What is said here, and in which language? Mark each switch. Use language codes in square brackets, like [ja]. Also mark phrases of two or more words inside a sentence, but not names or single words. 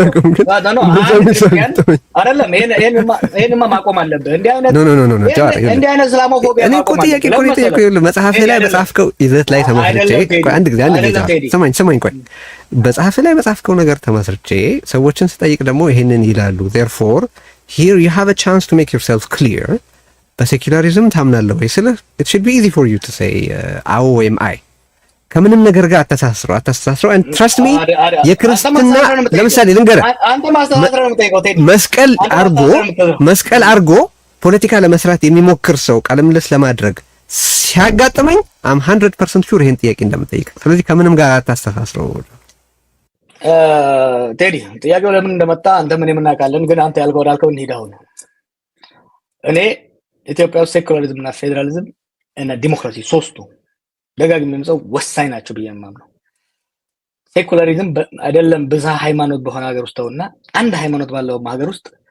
[am] አይደለም። ይሄንማ ማቆም አለብህ። እንዲህ አይነት እስላሞፎቢያ እኔ እኮ ጥያቄ እኮ የጠየቀው መጽሐፍ ላይ በጻፍከው ይዘት ላይ ተመስርቼ አንድ ጊዜ ስማኝ ቆይ በጽሐፍ ላይ በጻፍከው ነገር ተመስርቼ ሰዎችን ስጠይቅ ደግሞ ይሄንን ይላሉ። [en] therefore here you have a chance to make yourself clear [am] በሴኩላሪዝም ታምናለህ ወይ ስልህ [en] it should be easy for you to say [am] አዎ ወይም አይ ከምንም ነገር ጋር አተሳስረው [en] and trust me [am] የክርስትና ለምሳሌ ልንገርህ መስቀል አርጎ ፖለቲካ ለመስራት የሚሞክር ሰው ቃለ ምልልስ ለማድረግ ሲያጋጥመኝ [en] am 100% sure [am] ይሄን ጥያቄ እንደምጠይቅ። ስለዚህ ከምንም ጋር አታስተሳስረው። ቴዲ ጥያቄው ለምን እንደመጣ አንተ ምን የምናውቃለን። ግን አንተ ያልከው ዳልከው እንሂድ። አሁን እኔ ኢትዮጵያ ውስጥ ሴኩላሪዝም እና ፌደራሊዝም እና ዲሞክራሲ ሶስቱ ደጋግሜ የምጽፈው ወሳኝ ናቸው ብዬ የማምነው። ሴኩላሪዝም አይደለም ብዛ ሃይማኖት በሆነ ሀገር ውስጥ ተውና አንድ ሃይማኖት ባለው ሀገር ውስጥ